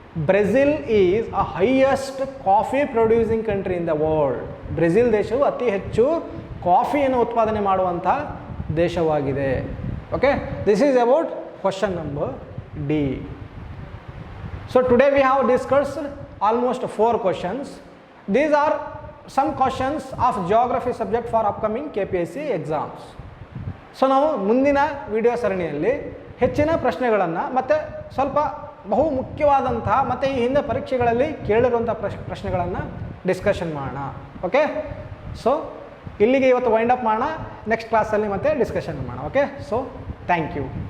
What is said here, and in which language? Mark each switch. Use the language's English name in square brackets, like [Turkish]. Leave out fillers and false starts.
[English] Brazil is a highest coffee producing country in the world. [Kannada] Brazil ದೇಶವು ಅತಿ ಹೆಚ್ಚು ಕಾಫಿಯನ್ನು ಉತ್ಪಾದನೆ ಮಾಡುವಂಥ ದೇಶವಾಗಿದೆ. [English] Okay, this is about question number D. So today we have discussed almost 4 questions. These are some questions of geography subject for upcoming KPSC exams. [Kannada] So ನಾವು ಮುಂದಿನ video ಸರಣಿಯಲ್ಲಿ ಹೆಚ್ಚಿನ ಪ್ರಶ್ನೆಗಳನ್ನು ಮತ್ತು ಸ್ವಲ್ಪ ಬಹು ಮುಖ್ಯವಾದಂತಹ ಮತ್ತು ಈ ಹಿಂದೆ ಪರೀಕ್ಷೆಗಳಲ್ಲಿ ಕೇಳಿರುವಂಥ ಪ್ರಶ್ನೆಗಳನ್ನು ಡಿಸ್ಕಷನ್ ಮಾಡೋಣ. ಓಕೆ, ಸೊ ಇಲ್ಲಿಗೆ ಇವತ್ತು ವೈಂಡ್ ಅಪ್ ಮಾಡೋಣ. ನೆಕ್ಸ್ಟ್ ಕ್ಲಾಸಲ್ಲಿ ಮತ್ತೆ ಡಿಸ್ಕಷನ್ ಮಾಡೋಣ. Okay, so thank you.